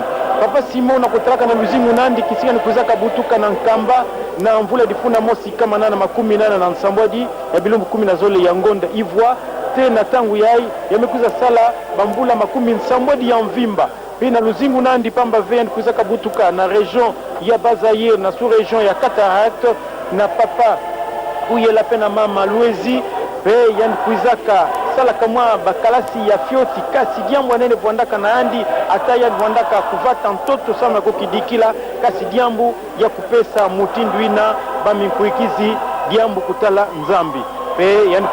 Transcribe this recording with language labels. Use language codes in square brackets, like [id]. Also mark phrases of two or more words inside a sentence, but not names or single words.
[ktu] Papa Simon na kutaraka na luzimu nandi kisika ni kuzaka butuka na nkamba na mvula difuna mosi kama nana 18 na nsambwadi ya bilumbu 10 na zole ya ngonda ivwa tena tangu yai yamekuza sala bambula 10 nsambwadi ya mvimba pina luzingu nandi pamba ven kuzaka butuka na region ya Bazaire na sous-région ya Cataract na papa uye la pena mama Luezi pe yan kuzaka sala kamwa bakalasi ya fioti kasi diambo nene vondaka na andi ataya vondaka kuvata ntoto sama kokidikila kasi diambo ya kupesa mutinduina baminkuikizi diambo kutala nzambi pe yan